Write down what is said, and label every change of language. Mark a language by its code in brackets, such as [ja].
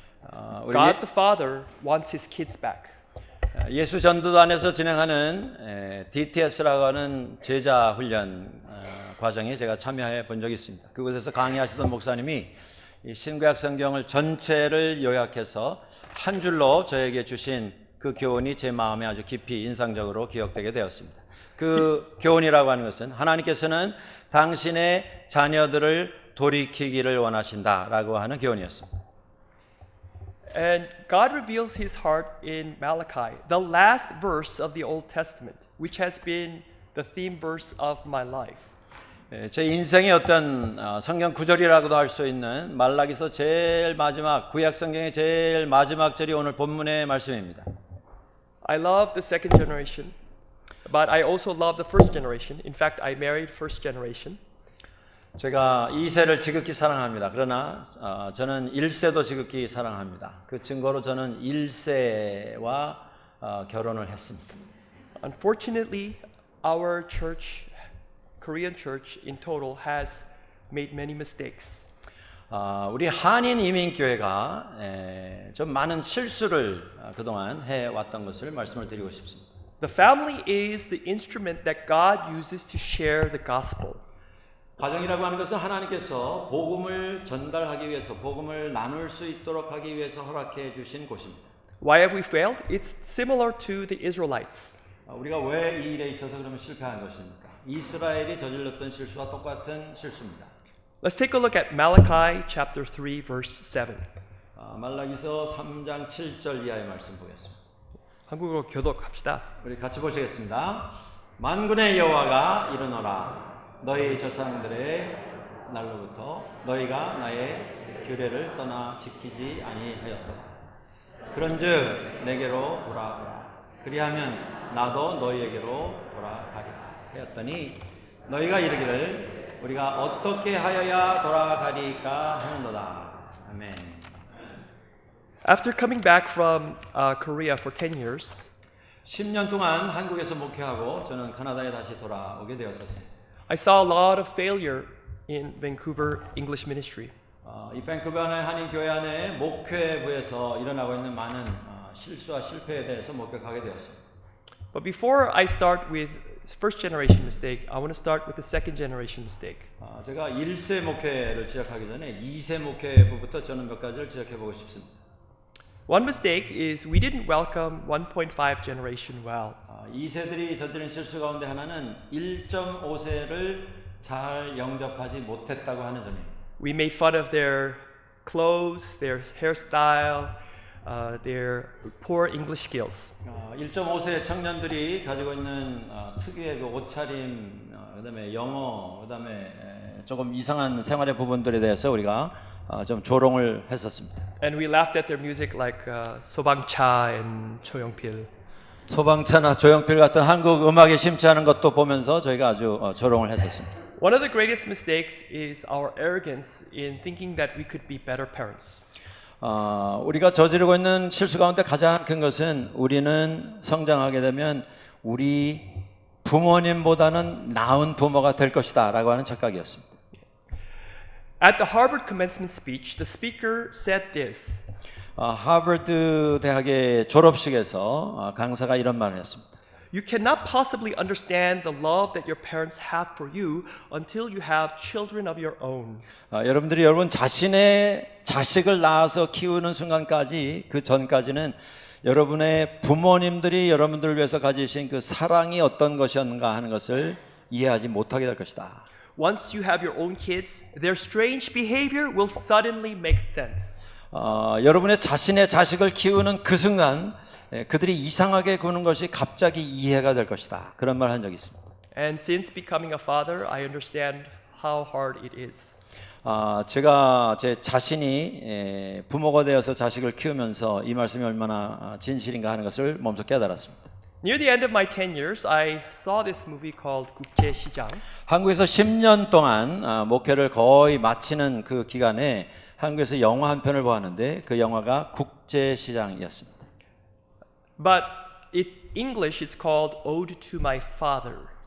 [en] God the Father wants his kids back. [ko] 예수 전도단에서 진행하는 DTS라고 하는 제자 훈련 과정에 제가 참여해 본 적이 있습니다. 그곳에서 강의하시던 목사님이 이 신구약 성경을 전체를 요약해서 한 줄로 저에게 주신 그 교훈이 제 마음에 아주 깊이 인상적으로 기억되게 되었습니다. 그 교훈이라고 하는 것은 하나님께서는 당신의 자녀들을 돌이키기를 원하신다라고 하는 교훈이었습니다. [en] And God reveals his heart in Malachi, the last verse of the Old Testament, which has been the theme verse of my life. [ko] 제 인생의 어떤 성경 구절이라고도 할 수 있는 말라기서 제일 마지막 구약 성경의 제일 마지막 절이 오늘 본문의 말씀입니다. [en] I love the second generation, but I also love the first generation. In fact, I married first generation. [ko] 제가 2세를 지극히 사랑합니다. 그러나 저는 1세도 지극히 사랑합니다. 그 증거로 저는 1세와 결혼을 했습니다. [en] Unfortunately, our church, Korean church in total has made many mistakes. [ko] 우리 한인 이민교회가 좀 많은 실수를 그동안 해왔던 것을 말씀을 드리고 싶습니다. [en] The family is the instrument that God uses to share the gospel. [ko] 가정이라고 하는 것은 하나님께서 복음을 전달하기 위해서 복음을 나눌 수 있도록 하기 위해서 허락해 주신 곳입니다. [en] Why have we failed? It's similar to the Israelites. [ko] 우리가 왜 이 일에 있어서 그러면 실패한 것입니까? 이스라엘이 저질렀던 실수와 똑같은 실수입니다. [en] Let's take a look at Malachi chapter 3 verse 7. [ko] 말라기서 3장 7절 이하의 말씀 보겠습니다. 한국어로 교독합시다. 우리 같이 보시겠습니다. 만군의 여호와가 이르노라 너희 조상들의 날로부터 너희가 나의 규례를 떠나 지키지 아니하였도다. 그런즉 내게로 돌아오라. 그리하면 나도 너희에게로 돌아가리라 하였더니 너희가 이르기를 우리가 어떻게 하여야 돌아가리까 하는도다. 아멘. [en] After coming back from Korea for 10 years, [ko] 10년 동안 한국에서 목회하고 저는 캐나다에 다시 돌아오게 되었습니다. [en] I saw a lot of failure in Vancouver English ministry. [ko] 이 밴쿠버의 한인 교회 안에 목회부에서 일어나고 있는 많은 실수와 실패에 대해서 목격하게 되었습니다. [en] But before I start with first generation mistake, I want to start with the second generation mistake. [ko] 제가 1세 목회를 지적하기 전에 2세 목회부부터 저는 몇 가지를 지적해 보고 싶습니다. [en] One mistake is we didn't welcome 1.5 generation well. [ko] 2세들이 저지른 실수 가운데 하나는 1.5세를 잘 영접하지 못했다고 하는 점입니다. [en] We made fun of their clothes, their hairstyle, their poor English skills. [ko] 1.5세 청년들이 가지고 있는 특유의 그 옷차림, 그다음에 영어, 그다음에 조금 이상한 생활의 부분들에 대해서 우리가 좀 조롱을 했었습니다. [en] And we laughed at their music like 소방차 and 조용필. [ko] 소방차나 조용필 같은 한국 음악에 심취하는 것도 보면서 저희가 아주 조롱을 했었습니다. [en] One of the greatest mistakes is our arrogance in thinking that we could be better parents. [ko] 우리가 저지르고 있는 실수 가운데 가장 큰 것은 우리는 성장하게 되면 우리 부모님보다는 나은 부모가 될 것이다 라고 하는 착각이었습니다. [en] At the Harvard commencement speech, the speaker said this. [ko] 하버드 대학의 졸업식에서 강사가 이런 말을 했습니다. [en] You cannot possibly understand the love that your parents have for you until you have children of your own. [ko] 여러분들이 여러분 자신의 자식을 낳아서 키우는 순간까지 그 전까지는 여러분의 부모님들이 여러분들을 위해서 가지신 그 사랑이 어떤 것이었는가 하는 것을 이해하지 못하게 될 것이다. [en] Once you have your own kids, their strange behavior will suddenly make sense. [ko] 여러분의 자신의 자식을 키우는 그 순간 그들이 이상하게 구는 것이 갑자기 이해가 될 것이다. 그런 말 한 적이 있습니다. [en] And since becoming a father, I understand how hard it is. [ko] 제가 제 자신이 부모가 되어서 자식을 키우면서 이 말씀이 얼마나 진실인가 하는 것을 몸소 깨달았습니다. [en] Near the end of my 10 years, I saw this movie called 국제시장. [ko] 한국에서 10년 동안 목회를 거의 마치는 그 기간에 한국에서 영화 한 편을 보았는데 그 영화가 국제시장이었습니다. [en] But in English, it's called Ode to My Father.